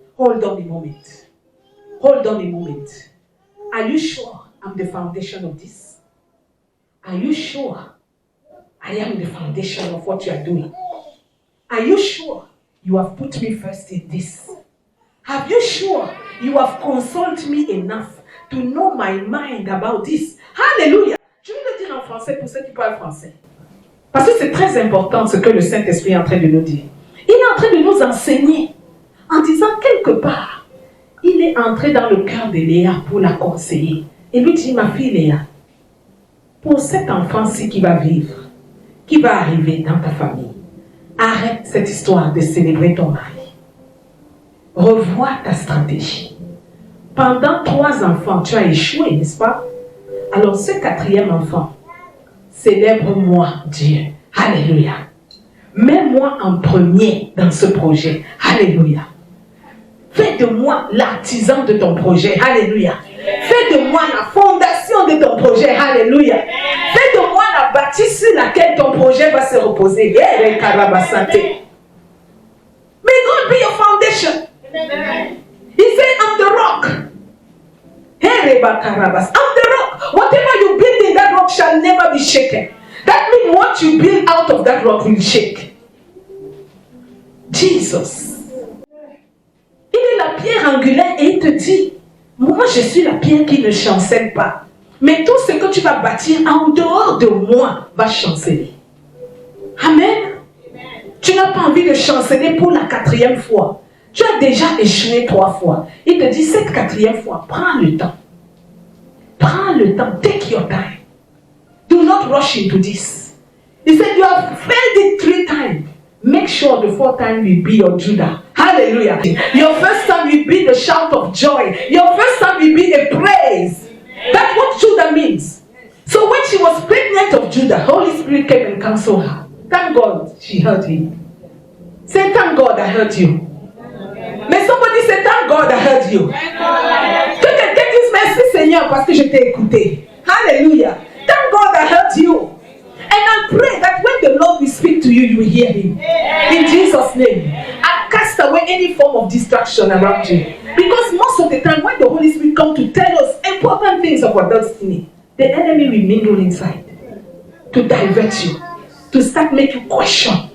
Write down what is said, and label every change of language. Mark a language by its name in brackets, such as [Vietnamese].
[English] Hold on a moment. Hold on a moment. Are you sure I'm the foundation of this? Are you sure I am the foundation of what you are doing? Are you sure you have put me first in this? Have you sure you have consulted me enough to know my mind about this? Hallelujah. [French] Je vais le dire en français pour ceux qui parlent français. Parce que c'est très important ce que le Saint-Esprit est en train de nous dire. Il est en train de nous enseigner en disant quelque part, il est entré dans le cœur de Léa pour la conseiller. Et lui dit, ma fille Léa, pour cet enfant-ci qui va vivre, qui va arriver dans ta famille, arrête cette histoire de célébrer ton mari. Revois ta stratégie. Pendant 3 enfants, tu as échoué, n'est-ce pas? Alors ce 4e enfant, célèbre-moi Dieu. Alléluia. Mets-moi en premier dans ce projet. Alléluia. Fais de moi l'artisan de ton projet. Alléluia. Fais de moi la fondation de ton projet. Alléluia. Fais de moi la bâtisse sur laquelle ton projet va se reposer. [English] May God be your foundation. He said, I'm the rock. I'm the rock. Whatever you build in that rock shall never be shaken. That means what you build out of that rock will shake. Jesus. [French] Il est la pierre angulaire et il te dit, moi je suis la pierre qui ne chancelle pas. Mais tout ce que tu vas bâtir en dehors de moi va chanceler. Amen. Tu n'as pas envie de chanceler pour la 4e fois. Tu as déjà échoué 3 fois. Il te dit, cette 4e fois, prends le temps. Prends le temps. [English] Take your time. Do not rush into this. He said, you have failed it 3 times. Make sure the 4th time will be your Judah. Hallelujah. Your first time will be the shout of joy. Your first time will be a praise. That's what Judah means. So when she was pregnant of Judah, Holy Spirit came and counseled her. Thank God she heard him. Say, thank God I heard you. Mais somebody say, thank God I heard you. [French] Que quelqu'un dise merci Seigneur parce que je t'ai écouté. [English] Hallelujah. Thank God I heard you. And I pray that when the Lord will speak to you, you will hear him. In Jesus' name. And cast away any form of distraction around you. Because most of the time when the Holy Spirit comes to tell us important things of our destiny, the enemy will mingle inside to divert you, to start making you question.